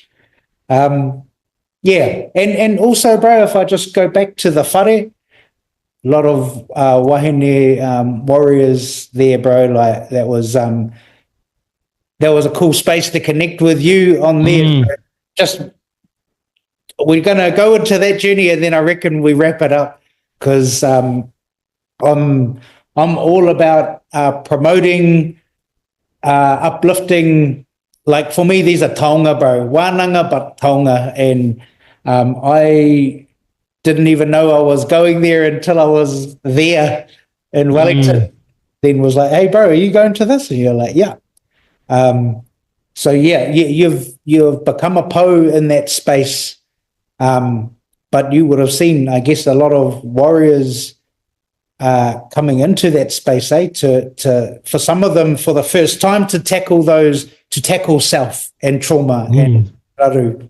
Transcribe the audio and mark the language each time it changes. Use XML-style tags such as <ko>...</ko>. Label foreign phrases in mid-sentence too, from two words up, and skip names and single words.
<en>And also, bro, if I just go back to the whare, a lot of wahine warriors there, bro, like that was a cool space to connect with you on there. Just, we're going to go into that journey, and then I reckon we wrap it up, because I'm all about promoting, uplifting. Like for me, these are taonga, bro, wānanga, but taonga, and I didn't even know I was going there until I was there in Wellington. Then was like, hey, bro, are you going to this? And you're like, yeah. So you've become a po in that space, but you would have seen, I guess, a lot of warriors coming into that space, to for some of them for the first time to tackle self and trauma and raru.</en>